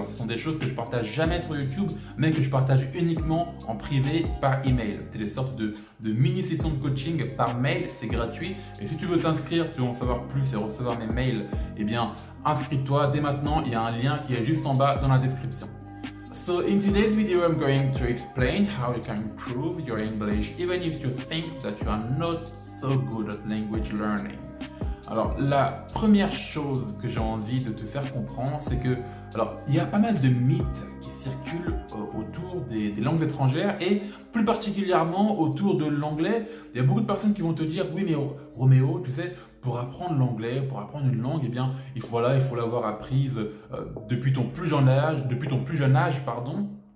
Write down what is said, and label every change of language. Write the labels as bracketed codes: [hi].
[fr] Alors, ce sont des choses que je partage jamais sur YouTube, mais que je partage uniquement en privé par email. C'est des sortes de mini-sessions de coaching par mail, c'est gratuit. Et si tu veux t'inscrire, si tu veux en savoir plus et recevoir mes mails, eh bien, inscris-toi dès maintenant. Il y a un lien qui est juste en bas dans la description. [en] So in today's video, I'm going to explain how you can improve your English even if you think that you are not so good at language learning. [fr] Alors, la première chose que j'ai envie de te faire comprendre, c'est que, alors, il y a pas mal de mythes qui circulent autour des langues étrangères et plus particulièrement autour de l'anglais. Il y a beaucoup de personnes qui vont te dire, oui, mais Roméo, tu sais, pour apprendre l'anglais, pour apprendre une langue, eh bien, il faut l'avoir apprise depuis ton plus jeune âge, pardon.